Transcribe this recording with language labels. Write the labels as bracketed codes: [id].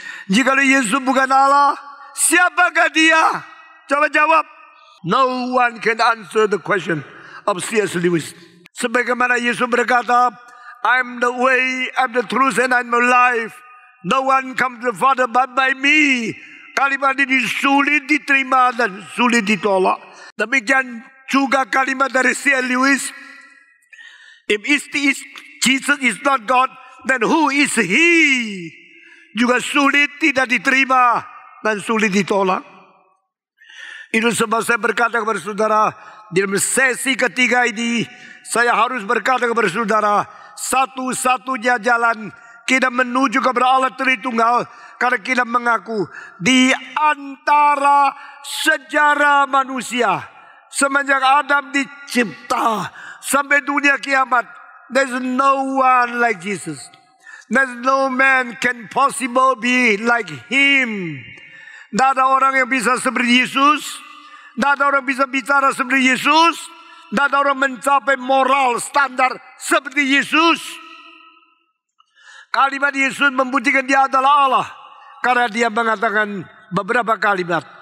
[id] Jika Yesus bukan Allah, siapakah dia? Coba jawab. [en] No one can answer the question of C.S. Lewis. [id] Sebagaimana Yesus berkata, [en] I'm the way, I'm the truth, and I'm the life. No one comes to the Father but by me. [id] Kalimat ini sulit diterima dan sulit ditolak. Demikian juga kalimat dari C.S. Lewis. [en] If Jesus is not God, then who is He? [id] Juga sulit tidak diterima dan sulit ditolak. Itu sebab saya berkata kepada saudara, di dalam sesi ketiga ini, saya harus berkata kepada saudara, satu-satunya jalan kita menuju kepada Allah Tritunggal, karena kita mengaku di antara sejarah manusia, semenjak Adam dicipta sampai dunia kiamat, [en] there's no one like Jesus. There's no man can possible be like Him. [id] Tidak ada orang yang bisa seperti Yesus. Tidak ada orang bisa bicara seperti Yesus. Tidak ada orang mencapai moral standar seperti Yesus. Kalimat Yesus membuktikan dia adalah Allah. Karena dia mengatakan beberapa kalimat.